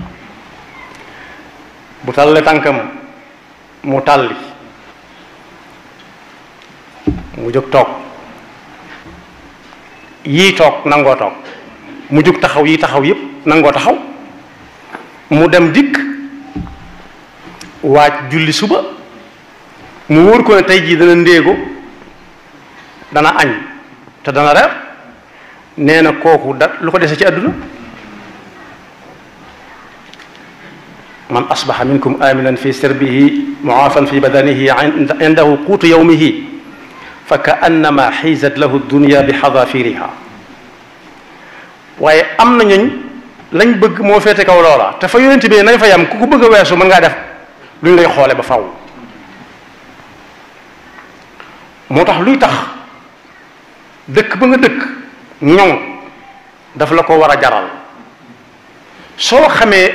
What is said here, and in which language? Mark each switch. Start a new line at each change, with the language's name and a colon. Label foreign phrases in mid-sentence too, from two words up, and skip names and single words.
Wolof: bu tàllalee tànkam mu tàlli mu jóg toog yii toog nangoo toog mu jóg taxaw yii taxaw yépp nangoo taxaw mu dem dikk waaj julli suba mu wóor ko ne tey jii dana ndéego dana añ te dana reer nee na kooku da lu ko dese ci àdduna
Arabic: من أصبح منكم آمنا في سربه معافى في بدنه عنده قوت يومه فكأنما حيزت له الدنيا بحذافيرها
Wolof: waaye am na ñooñ lañ bëgg moo féete kaw loola te fa yonent bi nañ fa yam ku ko bëgg a weesu mën ngaa def luñ lay xoole ba faw moo tax luy tax dëkk ba nga dëkk ñoŋ daf la ko war a jaral soo xamee